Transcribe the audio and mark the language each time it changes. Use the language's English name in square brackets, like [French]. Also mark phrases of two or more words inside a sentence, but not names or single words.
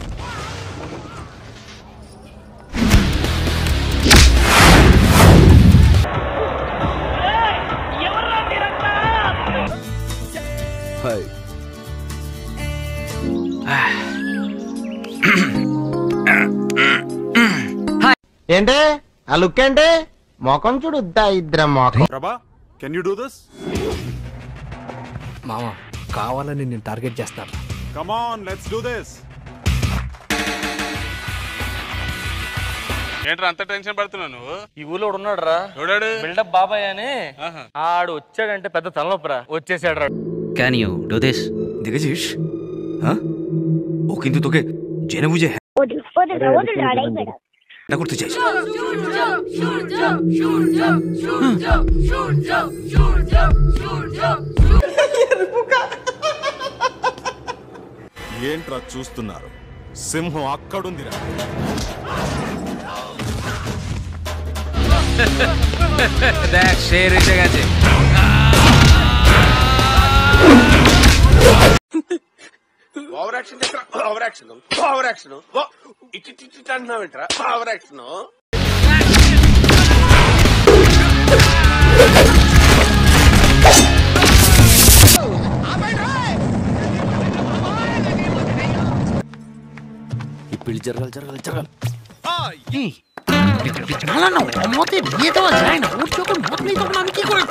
[Telugu] హాయ్. ఏంటి ఆ లుక్ ఏంటి? మొఖం చూడుద్దా ఇద్దరం మొఖం. ప్రభా, [English] Can you do this? [Telugu] మామ కావాలని నేను టార్గెట్ చేస్తాను. [English] Come on, let's do this. [Telugu] ఏంట్రా అంత టెన్షన్ పడుతున్నావు నువ్వు? ఈ ఊళ్ళో ఉన్నాడు రా, బిల్డప్ బాబాయ్ అని. ఆడు వచ్చాడంటే పెద్ద తలనొప్పరా, వచ్చేసాడు రా. [English] Can you do this? దిగజీష్ ఓ కింద తోకే జన ముझे నా గుర్తు చేయి. [Telugu] ఏంట్రా చూస్తున్నారు? సింహం అక్కడుందిరా. [Bangla] দেখ শের এসে গেছে. [English] over action [Telugu] చేస్తా. [English] over action over action [Telugu] ఇటు అంటున్నావేంట్రా? [English] over action. [Telugu] ఈ పెళ్లి జరగాలి జరగాలి జరగాలి. [Bangla] মতে বিয়ে দেওয়া যায় না, ওর যখন মত নেই তখন আমি কি করে?